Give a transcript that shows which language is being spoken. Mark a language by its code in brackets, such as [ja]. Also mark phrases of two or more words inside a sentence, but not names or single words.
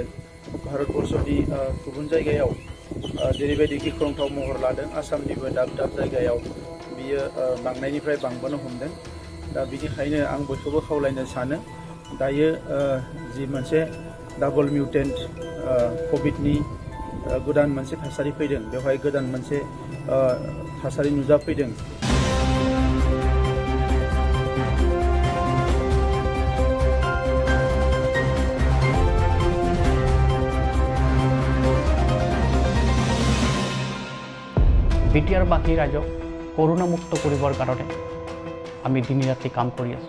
[brx] भारतबर्षनि गुबुन जायगायाव जेरैबायदि गिख्रंथाव महर लादों आसामनिबो दाब दाब जायगायाव बियो बांनायनिफ्राय बांबोनो हमदों। दा बिनिखायनो आं बयखौबो खावलायनो सानो दायो जि मोनसे [en] double mutant [brx] कभिडनि गोदान मोनसे थासारि फैदों बेवहाय गोदान मोनसे थासारि नुजाफैदों। [as] বিটিআৰ বাকী ৰাইজক কৰোণামুক্ত কৰিবৰ কাৰণে আমি দিন ৰাতি কাম কৰি আছোঁ।